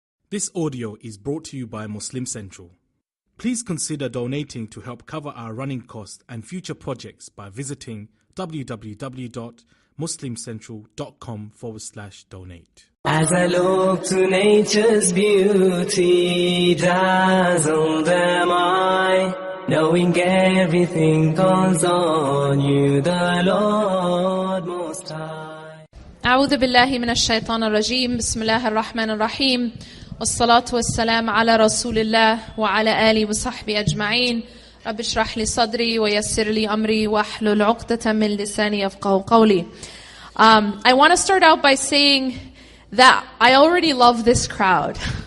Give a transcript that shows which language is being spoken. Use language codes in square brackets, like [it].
[en] This audio is brought to you by Muslim Central. Please consider donating to help cover our running costs and future projects by visiting www.muslimcentral.com/donate. As I look to nature's beauty, dazzled am I, knowing everything calls on you, the Lord Most High. [ar] أعوذ بالله من الشيطان الرجيم. بسم الله الرحمن الرحيم. والصلاة والسلام على رسول الله وعلى آله وصحبه أجمعين. رب اشرح لي صدري ويسر لي أمري واحلل عقدة من لساني يفقهوا قولي. [en] I want to start out by saying that I already love this crowd.